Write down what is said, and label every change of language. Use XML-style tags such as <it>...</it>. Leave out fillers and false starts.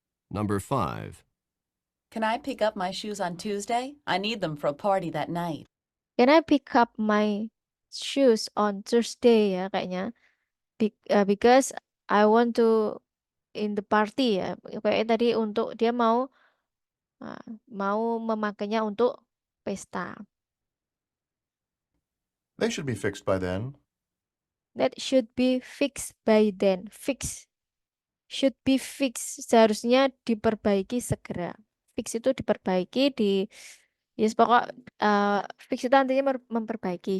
<en>Number 5. Can I pick up my shoes on Tuesday? I need them for a party that night. Can I pick up my shoes on Thursday</en> <id>ya kayaknya.</id> <en>Because I want to in the party ya.</en> <id>Kayaknya tadi untuk dia mau memakainya untuk pesta.</id> <en>They should be fixed by then. That should be fixed by then. Fix. Should be fixed.</en> <id>Seharusnya diperbaiki segera. Fix itu diperbaiki di yes pokok fix itu artinya memperbaiki.</id>